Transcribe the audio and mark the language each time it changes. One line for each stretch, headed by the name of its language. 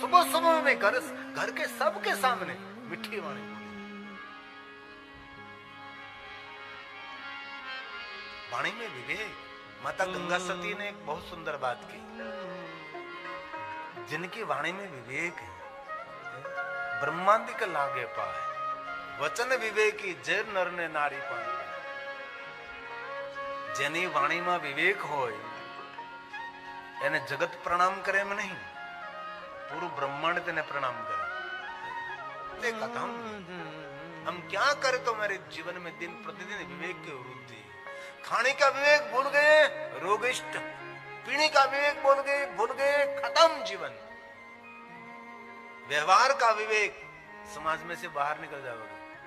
Hindi: सुबह सुबह में घर के सबके सामने मिठी वाणी बोलिए। वाणी में विवेक। माता गंगा सती ने एक बहुत सुंदर बात की, जिनकी वाणी में विवेक है ब्रह्मांडिक लागे पाए,
Gujarati: वचन विवेकी जय नर ने नारी पाए। જેની વાણીમાં વિવેક હોય એને જગત પ્રણામ કરે એમ નહીં, પૂરું બ્રહ્માંડ તેને પ્રણામ કરે।
Hindi: તે કથા हम क्या करें तो मेरे जीवन में दिन प्रतिदिन विवेक की वृद्धि। खाने का विवेक भूल गए, रोगिष्ट। पीने का विवेक भूल गए, खत्म जीवन। व्यवहार का विवेक, समाज में से बाहर निकल जाओगे।